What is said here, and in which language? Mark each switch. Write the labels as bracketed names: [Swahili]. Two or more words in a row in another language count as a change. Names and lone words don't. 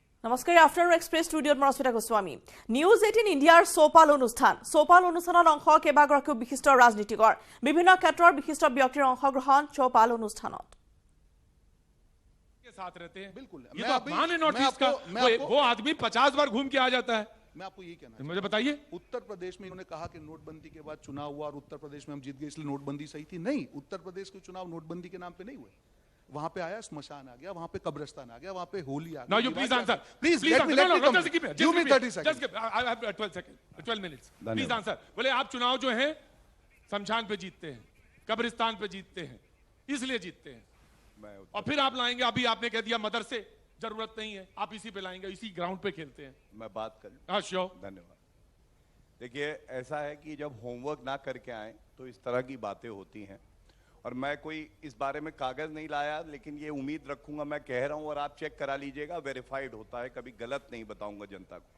[Assamese] নমস্কাৰ আফটাৰ এক্সপ্ৰেছ ষ্টুডিঅ'ত মই ৰশ্মিতা গোস্বামী নিউজ 18 ইণ্ডিয়াৰ চৌপাল অনুষ্ঠানত অংশ কেইবাগৰাকীও বিশিষ্ট ৰাজনীতিকৰ বিভিন্ন ক্ষেত্ৰৰ বিশিষ্ট ব্যক্তিৰ অংশগ্ৰহণ চৌপাল অনুষ্ঠানত [Hindi] के साथ रहते हैं। बिल्कुल ये तो अपमान है नॉर्थ ईस्ट का। वो आदमी 50 बार घूम के आ जाता है। मैं आपको यही कहना मुझे बताइए, उत्तर प्रदेश में इन्होंने कहा कि नोटबंदी के बाद चुनाव हुआ और उत्तर प्रदेश में हम जीत गए इसलिए नोटबंदी सही थी। नहीं, उत्तर प्रदेश के चुनाव नोटबंदी के नाम पे नहीं हुए। वहां पे आया स्मशान आ गया, वहां पे कब्रिस्तान आ गया, वहां पे होली आ गई। [English] Now you please answer. Please let me complete. Give me 30 seconds. Just I have 12 minutes. Please answer. [Hindi] बोले आप चुनाव जो है शमशान पे जीतते हैं, कब्रिस्तान पे जीतते हैं, इसलिए जीतते हैं और फिर आप लाएंगे। अभी आपने कह दिया मदरसे जरूरत नहीं है, आप इसी पे लाएंगे, इसी ग्राउंड पे खेलते हैं। मैं बात कर लूं? हाँ श्योर। धन्यवाद। देखिए ऐसा है कि जब होमवर्क ना करके आए तो इस तरह की बातें होती हैं और मैं कोई इस बारे में कागज नहीं लाया, लेकिन ये उम्मीद रखूंगा, मैं कह रहा हूं और आप चेक करा लीजिएगा, वेरीफाइड होता है, कभी गलत नहीं बताऊंगा जनता को।